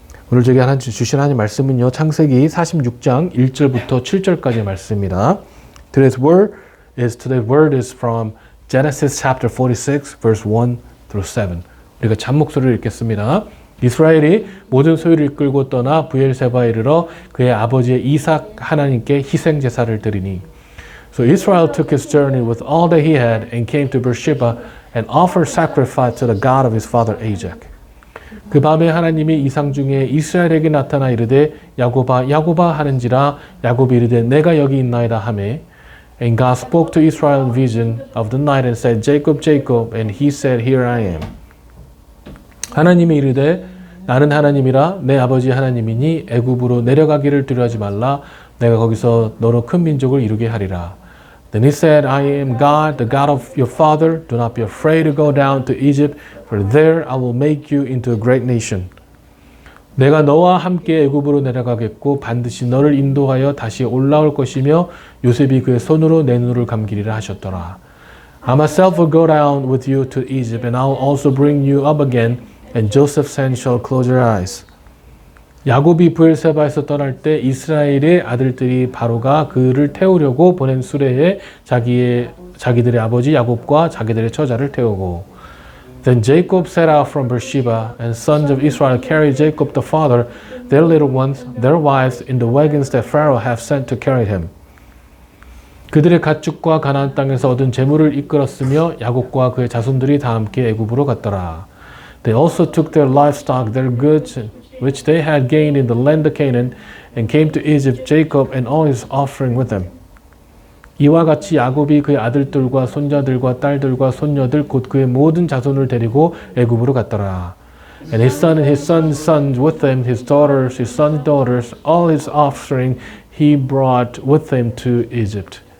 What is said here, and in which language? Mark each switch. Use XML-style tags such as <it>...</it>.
<ko>오늘 저기 주신 하나님 말씀은요, 창세기 46장 1절부터 7절까지의 말씀입니다.</ko> <en>Today's word is from Genesis chapter 46, verse 1 through 7.</en> <ko>우리가 잠목소리를 읽겠습니다. 이스라엘이 모든 소유를 이끌고 떠나 브엘세바에 이르러 그의 아버지의 이삭 하나님께 희생 제사를 드리니.</ko> <en>So Israel took his journey with all that he had and came to Beersheba and offered sacrifice to the God of his father Isaac.</en> <ko>그 밤에 하나님이 이상 중에 이스라엘에게 나타나 이르되 야곱아 야곱아 하는지라 야곱이 이르되 내가 여기 있나이다 하매</ko> <en>And God spoke to Israel in vision of the night and said Jacob Jacob and he said here I am.</en> <ko>하나님이 이르되 나는 하나님이라 내 아버지 하나님이니 애굽으로 내려가기를 두려워하지 말라 내가 거기서 너로 큰 민족을 이루게 하리라.</ko> <en>Then he said, I am God, the God of your father. Do not be afraid to go down to Egypt, for there I will make you into a great nation.</en> <ko>내가 너와 함께 애굽으로 내려가겠고 반드시 너를 인도하여 다시 올라올 것이며 요셉이 그의 손으로 내 눈을 감기리라 하셨더라.</ko> <en>I myself will go down with you to Egypt, and I will also bring you up again, and Joseph's hand shall close your eyes.</en> <ko>야곱이 브엘세바에서 떠날 때 이스라엘의 아들들이 바로가 그를 태우려고 보낸 수레에 자기들의 아버지 야곱과 자기들의 처자를 태우고</ko> <en>Then Jacob set out from Beersheba and sons of Israel carried Jacob the father, their little ones, their wives in the wagons that Pharaoh have sent to carry him.</en> <ko>그들의 가축과 가나안 땅에서 얻은 재물을 이끌었으며 야곱과 그의 자손들이 다 함께 애굽으로 갔더라.</ko> <en>They also took their livestock, their goods, which they had gained in the land of Canaan, and came to Egypt, Jacob and all his offering with them.</en> <ko>이와 같이 야곱이 그의 아들들과 손자들과 딸들과 손녀들 곧 그의 모든 자손을 데리고 애굽으로 갔더라.</ko> <en>And his son and his son's sons with them, his daughters, his son's daughters, all his offspring he brought with him to Egypt.</en>